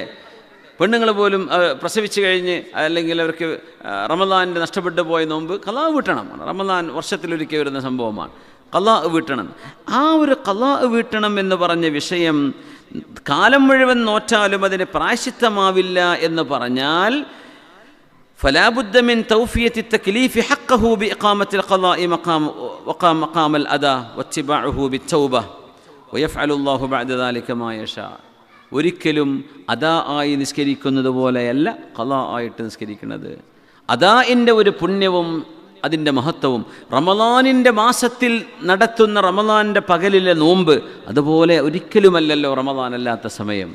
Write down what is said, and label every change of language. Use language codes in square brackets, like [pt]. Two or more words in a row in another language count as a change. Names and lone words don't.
[ml] പെണ്ണുങ്ങൾ പോലും പ്രസവിച്ച് കഴിഞ്ഞ് അല്ലെങ്കിൽ അവർക്ക് റമദാനിൻ്റെ നഷ്ടപ്പെട്ടു പോയ നോമ്പ് ഖളാ വീട്ടണം. റമദാൻ വർഷത്തിലൊരിക്കൽ വരുന്ന സംഭവമാണ്. ഖളാ വീട്ടണം. ആ ഒരു ഖളാ വീട്ടണം എന്ന് പറഞ്ഞ വിഷയം കാലം മുഴുവൻ നോറ്റാലും അതിന് പ്രായശ്ചിത്തമാവില്ല എന്ന് പറഞ്ഞാൽ [ar] فلا بد من توفية التكليف حقه بإقامة القضاء مقام الأداء واتباعه بالتوبة ويفعل الله بعد ذلك ما يشاء. [ml] ഒരിക്കലും അദാ ആയി നിസ്കരിക്കുന്നത് പോലെയല്ല ഖളാ ആയിട്ട് നിസ്കരിക്കുന്നത്. അദാഇൻ്റെ ഒരു പുണ്യവും അതിൻ്റെ മഹത്വവും റമളാനിൻ്റെ മാസത്തിൽ നടത്തുന്ന റമളാനിൻ്റെ പകലിലെ നോമ്പ് അതുപോലെ ഒരിക്കലുമല്ലല്ലോ റമളാൻ അല്ലാത്ത സമയം.